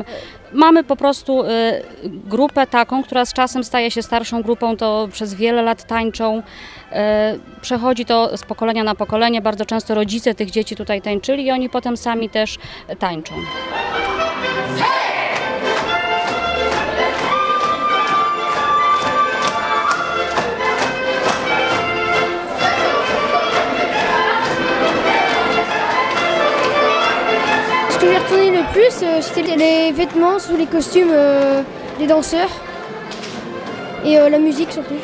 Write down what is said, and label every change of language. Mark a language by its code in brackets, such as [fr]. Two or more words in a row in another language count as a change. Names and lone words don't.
[pl] Mamy po prostu grupę taką, która z czasem staje się starszą grupą, to przez wiele lat tańczą. Przechodzi to z pokolenia na pokolenie, bardzo często rodzice tych dzieci tutaj tańczyli i oni potem sami też tańczą. [fr] Ce que j'ai retenu le plus, c'était les vêtements sous les costumes des danseurs et la musique surtout.